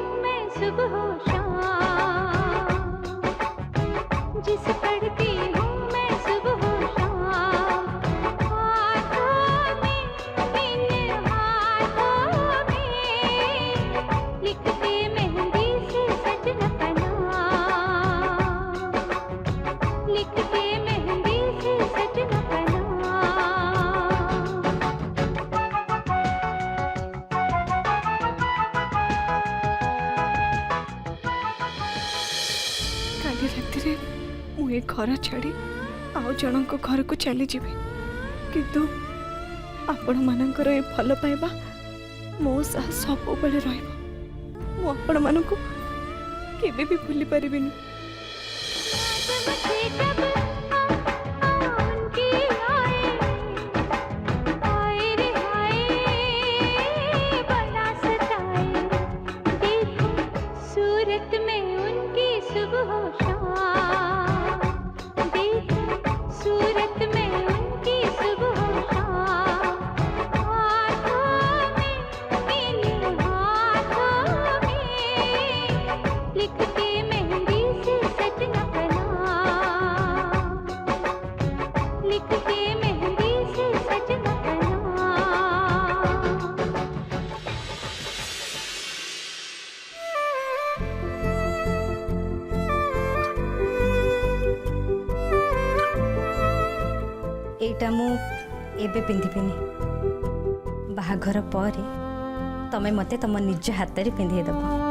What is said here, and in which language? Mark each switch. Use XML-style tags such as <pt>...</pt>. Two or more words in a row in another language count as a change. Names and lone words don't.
<hi>मैं सुबह शाम, जिसे पढ़ती हूँ मैं सुबह शाम, हाथों में इन हाथों में लिख के मेहंदी से सजना कना, लिख के मेहंदी से सजना कना।</hi> <or>କାଲି ରାତିରେ ମୁଁ ଏ ଘର ଛାଡ଼ି ଆଉ ଜଣଙ୍କ ଘରକୁ ଚାଲିଯିବି, କିନ୍ତୁ ଆପଣମାନଙ୍କର ଏ ଭଲ ପାଇବା ମୋ ସହ ସବୁବେଳେ ରହିବ। ମୁଁ ଆପଣମାନଙ୍କୁ କେବେ ବି ଭୁଲି ପାରିବିନି।</or> <hi>उनकी आए आए रे आए बड़ा सताए, देखो सूरत में उनकी सुबह शाम, देखो सूरत में उनकी सुबह शाम, हाथों में इन हाथों में लिख के मेहंदी से सजना कना, लिख के मेहंदी से सजना कना।</hi> <or>ଏଇଟା ମୁ ଏବେ ପିନ୍ଧିବିନି, ବାହାଘର ପରେ ତୁମେ ମତେ ତୁମ ନିଜ ହାତରେ ପିନ୍ଧି ଦେବ।</or>